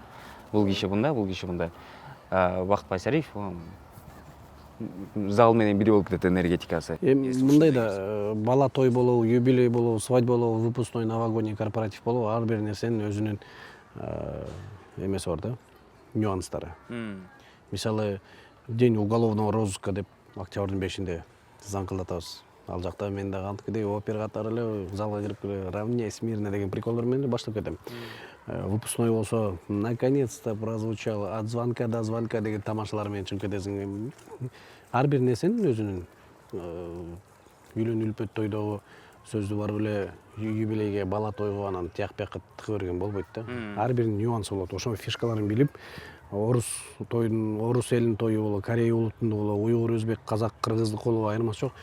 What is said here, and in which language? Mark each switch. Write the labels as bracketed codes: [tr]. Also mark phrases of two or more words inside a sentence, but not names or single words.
[ky] Бул киши мындай, бул киши мындай. Бакыт Байсариев зал менен бири болуп кетет энергетикасы. Мындай да бала той болобу, юбилей болобу, свадьба болобу, [ru] выпускной, новогодний, [ky] корпоратив болобу, ар бир нерсенин өзүнүн эмеси бар да, нюанстары. Мисалы, [ru] день уголовного розыска [ky] деп октябрдын 5-inde заңкылдатабыз. Ал жакта мен дагы антикидей опера катары эле залга кирип [ru] равняй смирно [ky] деген приколдор менен баштап кетем. Выпускной болсо [ru] наконец-то прозвучало от звонка до звонка [ky] деген тамашалар менен чыгып кетесиң. Ар бир нерсенин өзүнүн үйлөн үлпөт тойдогу сөздү барып эле юбилейге, бала тойго анан тияк бияка тыга берген болбойт да. Ар бир нюансы болот. Ошо фишкаларын билип, орус элинин тою болобу, Корея улутунда болобу, уйгур, өзбек, казак, кыргыздык болобу айырмасы жок.